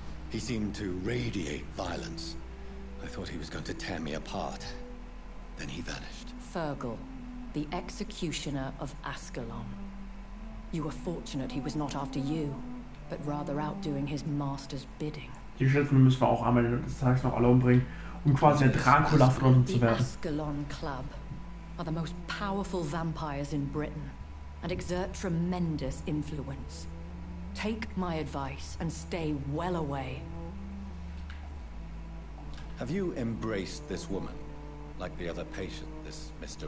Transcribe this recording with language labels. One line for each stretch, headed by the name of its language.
English: He seemed to radiate violence. I thought he was going to tear me apart. Then he vanished. Fergal, the executioner of Ascalon. You were fortunate he was not after you, but rather out doing his master's bidding.
German: Die Schilfen müssen wir auch am Ende des Tages noch alle umbringen, um quasi der Dracula von uns zu
English: The
German: werden.
English: Ascalon Club are the most powerful vampires in Britain and exert tremendous influence. Take my advice and stay well away. Have you embraced this woman, like the other patient, this Mr.